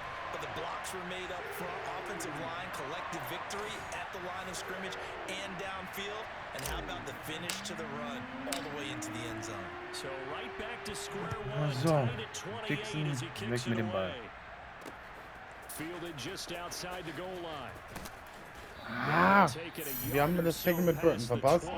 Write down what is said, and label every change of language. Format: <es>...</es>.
<en>But the blocks were made up front, offensive line, collective victory at the line of scrimmage and downfield. And how about the finish to the run all the way into the end zone? So right back to square one.</en> <de>So, Dixon, weg mit dem Ball.</de> <en>Fielded just outside the goal line.</en> <de>Ah, wir haben das Tackle mit Burton verpasst.</de>